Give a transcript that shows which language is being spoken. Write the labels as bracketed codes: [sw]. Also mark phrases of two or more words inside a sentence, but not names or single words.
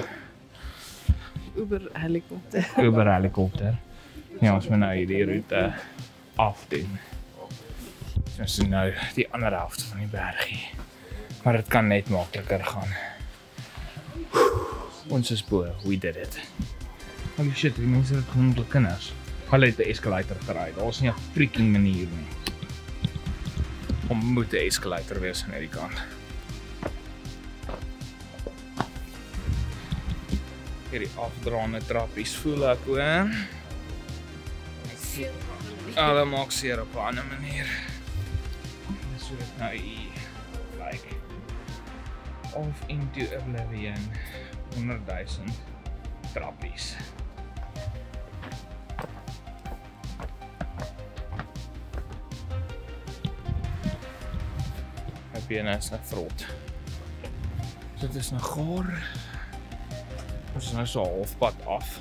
[af] Uber helikopter. Uber helikopter. Ja, ons moet nou hierdie roete afdoen. Ons is nou die ander helfte van die bergie. Maar dit kan net makliker gaan. Ons is bo, [en] we did it. Holy shit, [af] die mense het genoem hulle kinders. Hulle het 'n escalator gery. Daar's nie 'n freaking manier nie. Om moet 'n escalator wees aan hierdie kant. Hierdie afdraande trappies voel ek hoor. Hulle maak seer op 'n ander manier. Dis hoe dit nou [en] like off into oblivion. [af] 100,000 trappies. My bene is nou vrot. Dit is nou gaar. Ons is nou so halfpad af.